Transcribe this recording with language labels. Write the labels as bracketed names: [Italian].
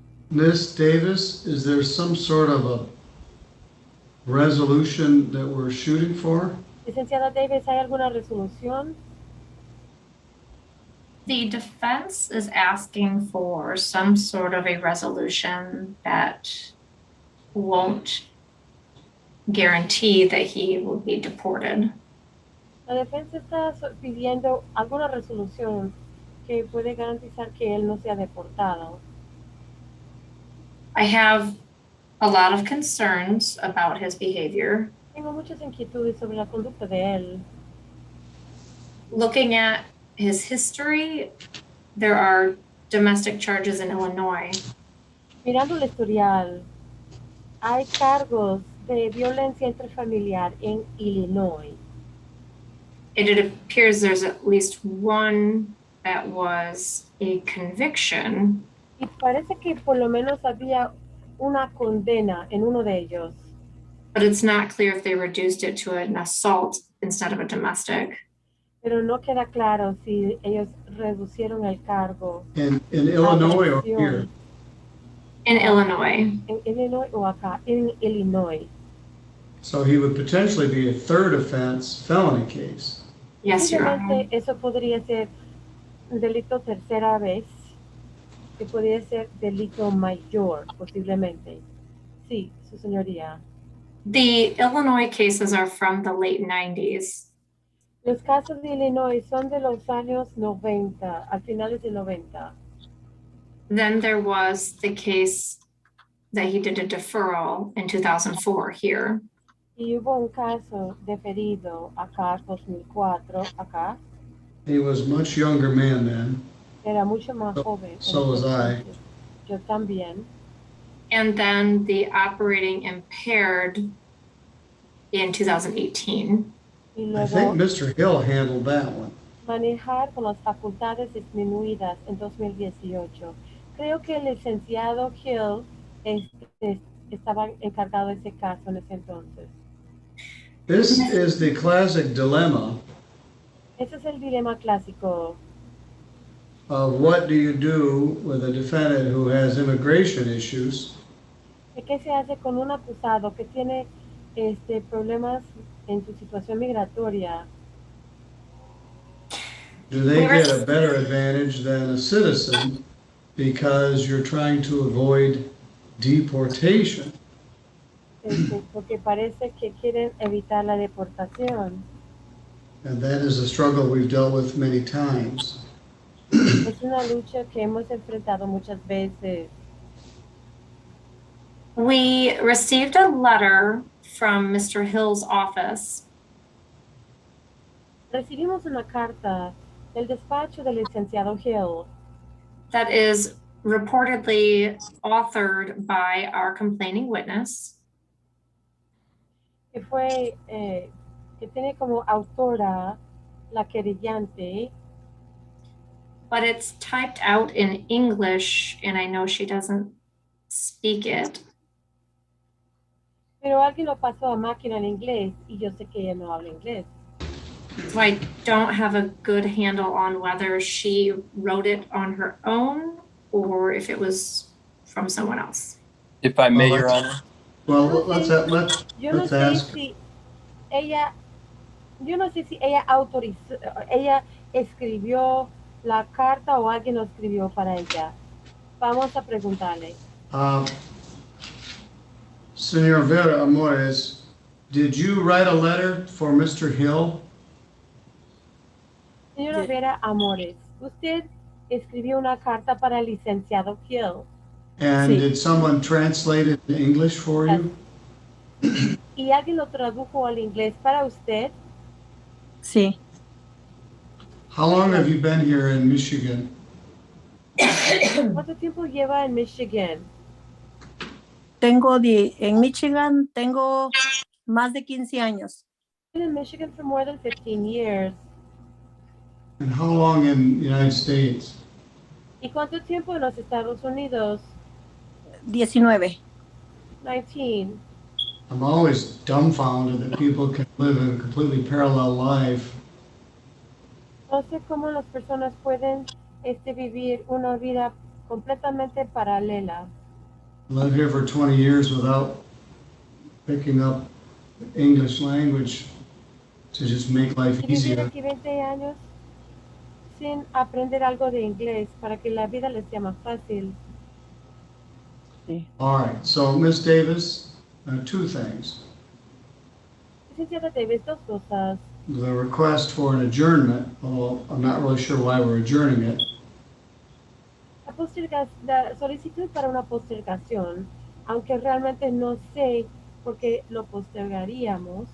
[English] Ms. Davis, is there some sort of a resolution that we're shooting for? [Spanish] Licenciada Davis, ¿hay alguna resolución? [English] The defense is asking for some sort of a resolution that won't guarantee that he will be deported. [Spanish] La defensa está pidiendo alguna resolución que puede garantizar que él no sea deportado. [English] I have a lot of concerns about his behavior. [Spanish] Tengo muchas inquietudes sobre la conducta de él. [English] Looking at his history, there are domestic charges in Illinois. [Spanish] Mirando el historial, hay cargos de violencia intrafamiliar en Illinois. [English] It appears there's at least one that was a conviction. [Spanish] Y parece que por lo menos había una condena en uno de ellos. [English] But it's not clear if they reduced it to an assault instead of a domestic. [Spanish] Pero no queda claro si ellos reducieron el cargo. [English] In Illinois or here? In Illinois. [Spanish] En Illinois o acá, en Illinois. [English] So he would potentially be a third offense felony case. Yes, Your Honor. [Spanish] Posiblemente eso podría ser un delito tercera vez, que podría ser delito mayor, posiblemente. Sí, su señoría. [English] The Illinois cases are from the late 90s. [Spanish] Los casos de Illinois son de los años 90, al finales de 90. [English] Then there was the case that he did a deferral in 2004 here. [Spanish] Y hubo un caso deferido acá, 2004, acá. [English] He was much younger man then. [Spanish] Era mucho más joven. [English] So was I. [Spanish] Yo también. [English] And then the operating impaired in 2018. [Spanish] Y [English] I [Spanish] luego [English] think Mr. Hill handled that one. [Spanish] manejar con las facultades disminuidas en 2018. Creo que el licenciado Hill estaba encargado de ese caso en ese entonces. [English] This is the classic dilemma [Spanish] Ese es el dilema clásico [English] of what do you do with a defendant who has immigration issues [Spanish] de qué se hace con un acusado que tiene problemas en su situación migratoria. [English] do they get a better advantage than a citizen because you're trying to avoid deportation? [Spanish] Porque parece que quieren evitar la deportación. [English] And that is a struggle we've dealt with many times. [Spanish] Es una lucha que hemos enfrentado muchas veces. [English] We received a letter from Mr. Hill's office [Spanish] Recibimos una carta del despacho del licenciado Hill [English] that is reportedly authored by our complaining witness. [Spanish] que fue que tiene como autora la querellante, [English] But it's typed out in English, and I know she doesn't speak it. [Spanish] pero alguien lo pasó a máquina en inglés y yo sé que ella no habla inglés. [English] So I don't have a good handle on whether she wrote it on her own or if it was from someone else. If I may, Well, Your Honor. Well, [Spanish] No [English] let's [Spanish] Yo no sé [English] ask. [Spanish] si ella, yo no sé si ella autorizó, ella escribió la carta o alguien lo escribió para ella. Vamos a preguntarle. [English] Senor Vera Amores, did you write a letter for Mr. Hill? [Spanish] Señora Vera Amores, usted escribió una carta para el licenciado Hill. [English] And [Spanish] Sí. [English] did someone translate it in English for you? [Spanish] ¿Y alguien lo tradujo al inglés para usted? Sí. [English] How long have you been here in Michigan? [Spanish] ¿Cuánto tiempo lleva en Michigan? En Michigan tengo más de 15 años. [English] Been in Michigan for more than 15 years. And how long in the United States? [Spanish] ¿Y cuánto tiempo en los Estados Unidos? 19. [English] 19. I'm always dumbfounded that people can live a completely parallel life [Spanish] No sé cómo las personas pueden vivir una vida completamente paralela. [English] live here for 20 years without picking up English language to just make life [Spanish] Y vivir [English] easier. [Spanish] aquí 20 años sin aprender algo de inglés para que la vida les sea más fácil. Sí. [English] All right, so Ms. Davis, two things. [Spanish] Licenciada Davis, dos cosas. [English] The request for an adjournment, although I'm not really sure why we're adjourning it, [Spanish] La solicitud para una postergación, aunque realmente no sé por qué lo postergaríamos.